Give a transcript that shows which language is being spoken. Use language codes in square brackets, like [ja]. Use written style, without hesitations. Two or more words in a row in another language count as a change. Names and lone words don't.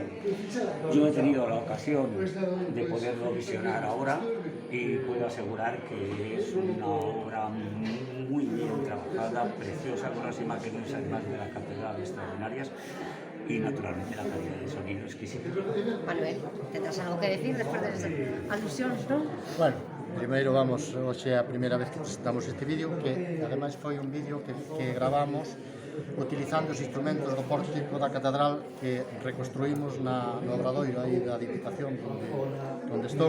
[es] Yo he tenido la ocasión de poderlo visionar ahora y puedo asegurar que es una obra muy bien trabajada, preciosa, con unas imágenes además de la catedral extraordinarias y naturalmente la calidad de sonido exquisita. [gl] Manuel, tendrás algo que decir despois das alusións, non? Bueno, primeiro vamos, hoxe é a primeira vez que presentamos este vídeo, que ademais foi un vídeo que gravamos utilizando os instrumentos do pórtico da catedral que reconstruímos no obradoiro aí da Diputación onde estou.